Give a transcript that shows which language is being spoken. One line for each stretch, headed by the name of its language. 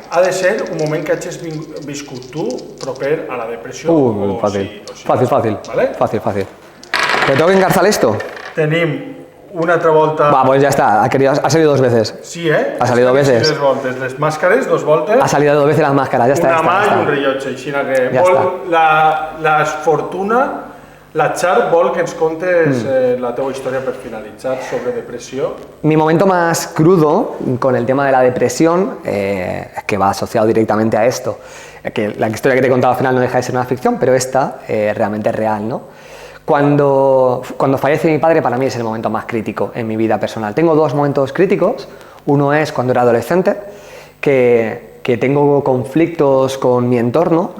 Catalan: Ha de ser un moment que hagis viscut tu proper a la depressió.
Spanish: Fácil. o sí. Fácil. ¿Vale? Fácil. ¿Te tengo que engarzar esto?
Catalan: Tenim una altra volta...
Spanish: Va, pues ya está. Ha salido 2 veces. Sí, Ha salido veces.
Catalan: 3 voltes. Les màscares, 2 voltes.
Spanish: Ha salido 2 veces las máscaras. Ya está.
Catalan: Una mà i un rellotge. Així que Ja la fortuna La Char vol que ens contes la teva història per finalitzar sobre depressió.
Spanish: Mi momento más crudo con el tema de la depresión es que va asociado directamente a esto. Que la historia que te he contado al final no deja de ser una ficción, pero esta realmente es real, ¿no? Cuando fallece mi padre, para mí es el momento más crítico en mi vida personal. Tengo dos momentos críticos. Uno es cuando era adolescente, que tengo conflictos con mi entorno.